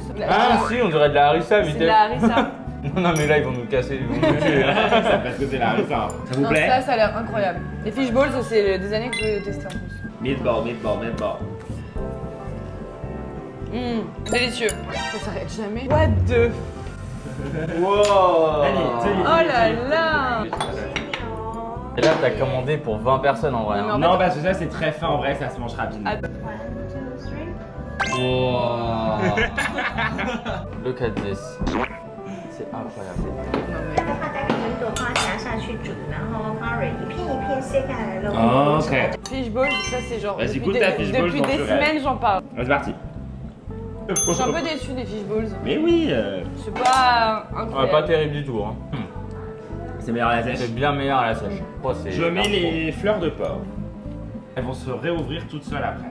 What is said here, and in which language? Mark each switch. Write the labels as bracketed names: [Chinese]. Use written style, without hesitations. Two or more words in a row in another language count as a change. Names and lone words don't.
[French] Ah si, on dirait de la harissa, C'est vite. de la harissa. Non mais là ils vont nous casser, ils vont nous tuer. Ça parce que c'est la harissa. Ça vous Non, plaît? ça a l'air incroyable. Les [English] fish balls, [French] c'est des années que je veux tester en plus. Meatball. Délicieux. Ça s'arrête jamais. [English] What the Wow. [French] Oh là là. Et là t'as commandé pour 20 personnes en vrai. Non, Hein. mais Non, parce que ça, c'est très fin en vrai, ça se mange rapidement. Ah. 1, 2, 3. [English] Wow. Look at this. [French] C'est incroyable. [Chinese] 它的话大概就是多花夹下去煮，然后花蕊一片一片切开来的肉。 Oh, ok. [English] Fish balls, [French] ça c'est genre. Vas-y, depuis goûte des- ta [English] fish balls [French] Depuis dans des ce rêve. semaines, j'en parle. C'est parti. Je suis un peu déçue des [English] fish balls. [French] Mais oui, C'est pas Ouais, incroyable. pas terrible du tout. Hein. c'est meilleur à la sèche. C'est bien meilleur à la sèche. Oh, c'est Je mets hyper les fleurs de porc. Elles vont se réouvrir toutes seules après.